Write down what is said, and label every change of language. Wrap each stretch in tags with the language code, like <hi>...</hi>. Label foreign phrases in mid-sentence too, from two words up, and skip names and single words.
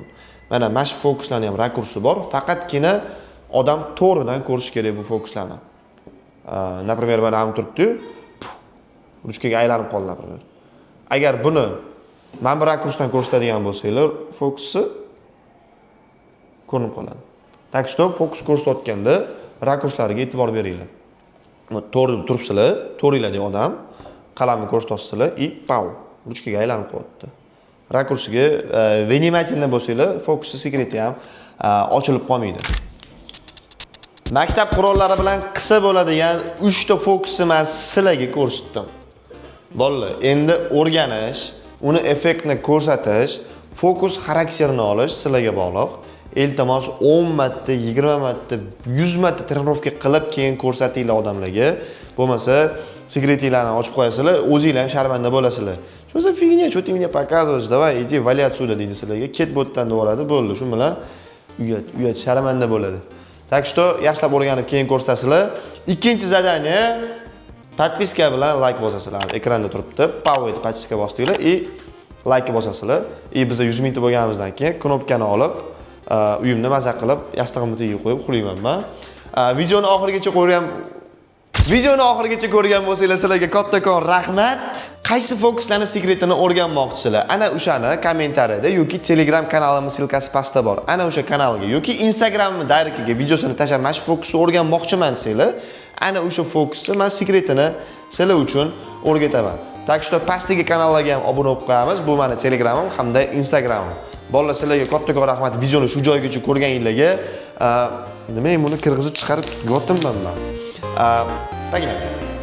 <uz>Mana shu fokuslarning ham rakursi bor, faqatgina odam to'g'ridan ko'rish kerak bu fokuslarni. Например, mana ham turibdi, ruchkaga aylanib qoldi, например. Agar buni mana bu rakursdan ko'rsatadigan bo'lsanglar, fokusi ko'rinib qoladi.</uz> <ru>Так что</ru> <uz>fokus ko'rsatayotganda rakurslariga e'tibor beringlar. To'g'ri turibsizlar, to'g'riladagi odam qalamni ko'rsatasizlar и pau, ruchkaga aylanib qo'yapti. Rakursiga vнимательно bo'lsanglar, fokusi sekreti ham ochilib qolmaydi. Maktab qurollari bilan qilsa bo'ladigan 3 ta fokusni men sizlarga ko'rsatdim. Bolalar, endi o'rganish, uni effektni ko'rsatish, fokus xarakterini olish sizlarga bog'liq. Iltimos 10 marta, 20 marta, 100 marta trenirovka qilib keyin ko'rsatinglar odamlarga. Bo'lmasa, sekretinglarni ochib qo'yasizlar, o'zingizlar ham sharmanda bo'lasizlar.</uz> <ru>Что за фигня, что ты мне показываешь? Давай, иди вали отсюда</ru> <uz>deydi sizlarga. Ket bu yerdan devoradi, bo'ldi. Shu bilan uyat sharmanda bo'ladi.</uz> <ru>Так что</ru> <uz>yaxshilab o'rganib keyin ko'rsatasizlar. Ikkinchi zadaniya подписка bilan like bosasizlar. Ekranda turibdi. Power etib подписка bosdinglar и like bosasizlar. И biz 100 mingta bo'lganimizdan keyin knopkani olib, uyimda maza qilib, yastig'imni tagiga qo'yib uxlayman men. Videoni oxirigacha ko'rgan bo'lsanglar, sizlarga kattakon rahmat. Qaysi fokuslarning sekretini o'rganmoqchisizlar? Ana o'shani kommentariyada yoki Telegram kanalimning silkasi pastda bor. Ana o'sha kanalga yoki Instagram directiga videosini tashlab, mana shu fokusni o'rganmoqchiman desanglar, ana o'sha fokusni men sekretini sizlar uchun o'rgataman.</uz> <ru>Так что</ru> <uz>pastdagi kanallarga ham obuna bo'lib qo'yamiz. Bu meni Telegramim hamda Instagramim. Bolalar, sizlarga kattakon rahmat videoni shu joygacha ko'rganinglarga. Nima buni kirg'izib chiqarib yotdim men. Pagina.</uz>